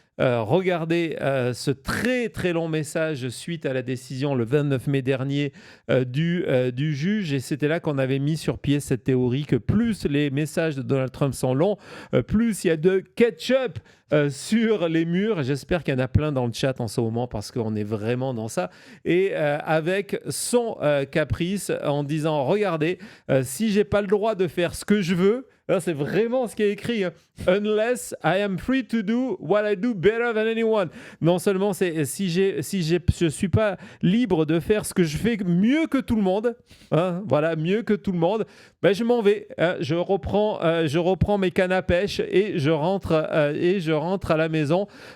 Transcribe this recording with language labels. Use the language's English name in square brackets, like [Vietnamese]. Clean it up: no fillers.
[French] Regardez ce très très long message suite à la décision le 29 mai dernier du juge, et c'était là qu'on avait mis sur pied cette théorie que plus les messages de Donald Trump sont longs, plus il y a de ketchup sur les murs. J'espère qu'il y en a plein dans le chat en ce moment parce qu'on est vraiment dans ça. Et avec son caprice en disant, regardez, si j'ai pas le droit de faire ce que je veux, là, c'est vraiment ce qui est écrit. [English] Unless I am free to do what I do better than anyone. [French] Non seulement je suis pas libre de faire ce que je fais mieux que tout le monde, voilà, mieux que tout le monde, ben je m'en vais. Je reprends mes cannes à pêche et je rentre à la maison.